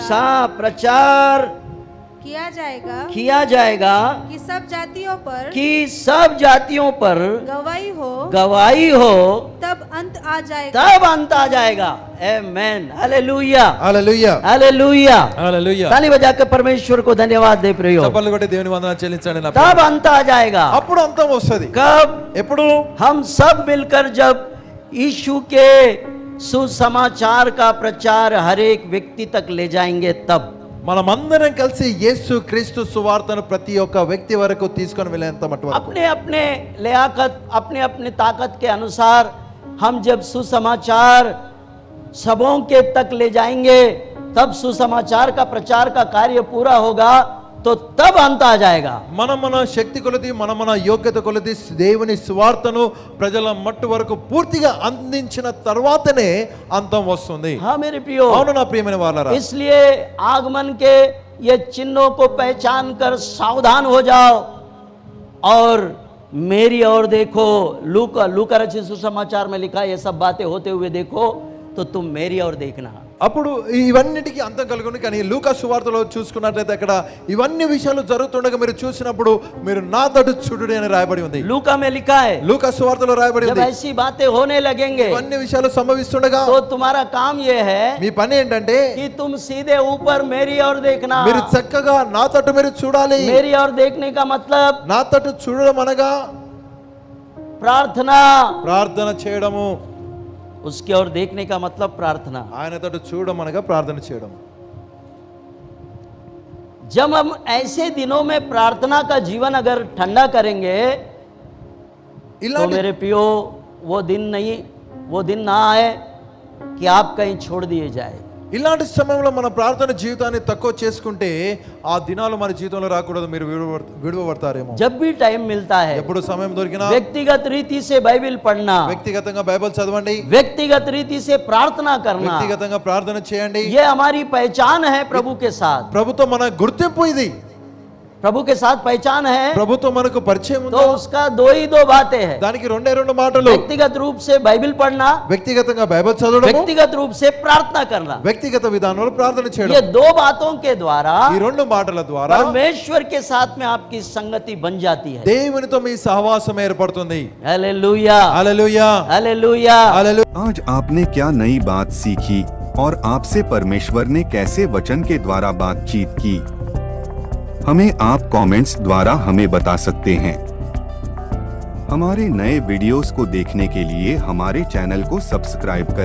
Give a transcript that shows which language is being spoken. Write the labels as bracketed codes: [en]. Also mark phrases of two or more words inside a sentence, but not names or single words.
[hi] प्रचार किया जाएगा कि सब जातियों पर गवाही हो तब अंत आ जाएगा आमेन हालेलुया [te] హల్లెలూయా [hi] हालेलुया [te] హల్లెలూయా [hi] ताली बजाकर परमेश्वर को धन्यवाद दे प्रियो [te] చప్పట్లు కొట్టి దేవుని వందనాలు చెల్లించండి నా [hi] तब अंत आ जाएगा [te] అప్పుడు అంతం వస్తది [hi] कब [te] ఎప్పుడు [hi] हम सब मिलकर जब यीशु के सुसमाचार का प्रचार हर एक व्यक्ति तक ले जाएंगे तब [te] మనమందరం కలిసి యేసు క్రీస్తు సువార్తను ప్రతి ఒక్క వ్యక్తి వరకు తీసుకొని వెళ్ళేంత మట్టు వరకు [hi] अपने अपने लियाकत अपने अपने ताकत के अनुसार हम जब सुसमाचार सबों के तक ले जाएंगे तब सुसमाचार का प्रचार का कार्य पूरा होगा तो तब अंत आ जाएगा [te] మన శక్తి కొలది మన యోగ్యత కొలది దేవుని సువార్తను ప్రజల మట్టు వరకు పూర్తిగా అందించిన తర్వాతనే అంతం వస్తుంది [hi] हाँ मेरे प्रियो [te] అవును నా ప్రియమైన వాళ్ళారా [hi] इसलिए आगमन के ये चिन्हों को पहचान कर सावधान हो जाओ और मेरी ओर देखो लूका रचित सुसमाचार में लिखा ये सब बातें होते हुए देखो तो तुम मेरी ओर देखना [te] అప్పుడు ఇవన్నిటికీ అంతం కలుగును కానీ లూకా సువార్తలో చూసుకున్నట్లయితే అక్కడ ఇవన్నీ విషయాలు జరుగుతుండగా మీరు చూసినప్పుడు మీరు నా తట్టు చూడుడి అని రాయబడి ఉంది [hi] लूका में लिखा है [te] లూకా సువార్తలో రాయబడి [hi] जब [te] ఉంది [hi] ऐसी बातें होने लगेंगे [te] ఇవన్నీ విషయాలు సంభవిస్తుండగా [hi] तो तुम्हारा काम ये है [te] మీ పని ఏంటంటే [hi] कि तुम सीधे ऊपर मेरी ओर देखना [te] మీరు చక్కగా నా తట్టు మీరు చూడాలి [hi] मेरी ओर देखने का मतलब [te] నా తట్టు చూడడం అనగా [hi] प्रार्थना [te] ప్రార్థన చేయడము [hi] उसकी ओर देखने का मतलब प्रार्थना [te] ఆయన తట్టు చూడడం అనగా ప్రార్థన చేయడం [hi] जब हम ऐसे दिनों में प्रार्थना का जीवन अगर ठंडा करेंगे तो [te] ఇలాంటి [hi] मेरे पियो वो दिन ना आए कि आप कहीं छोड़ दिए जाए [te] ఇలాంటి సమయంలో మన ప్రార్థన జీవితాన్ని తక్కువ చేసుకుంటే ఆ దినాలు మన జీవితంలో రాకూడదు మీరు విడువబడతారేమో [hi] जब भी टाइम मिलता है [te] ఎప్పుడు సమయం దొరికినా [hi] व्यक्तिगत रीति से बाइबल पढ़ना [te] వ్యక్తిగతంగా బైబిల్ చదవండి [hi] व्यक्तिगत रीति से प्रार्थना करना [te] వ్యక్తిగతంగా ప్రార్థన చేయండి [hi] ये हमारी पहचान है प्रभु के साथ [te] ప్రభుతో మన గుర్తింపు ఇది [hi] प्रभु के साथ पहचान है [te] ప్రభుతో మనకు పరిచయం [hi] तो [te] ఉంది [hi] उसका दो ही दो बातें हैं [te] దానికి రెండే రెండు మాటలు [hi] व्यक्तिगत रूप से बाइबल पढ़ना [te] వ్యక్తిగతంగా బైబిల్ చదవడం [hi] व्यक्तिगत रूप से प्रार्थना करना [te] వ్యక్తిగత విధానంలో ప్రార్థన [hi] ये [te] చేయడం [hi] दो बातों के द्वारा [te] ఈ రెండు మాటల ద్వారా [hi] परमेश्वर के साथ में आपकी संगति बन जाती है [te] దేవునితో మీ సహవాసం ఏర్పడుతుంది [hi] हालेलुया [te] హల్లెలూయా [hi] हालेलुया [te] హల్లెలూయా [hi] आज आपने क्या नई बात सीखी और आपसे परमेश्वर ने कैसे वचन के द्वारा बातचीत की? हमें आप कमेंट्स द्वारा हमें बता सकते हैं। हमारे नए वीडियोस को देखने के लिए हमारे चैनल को सब्सक्राइब करें।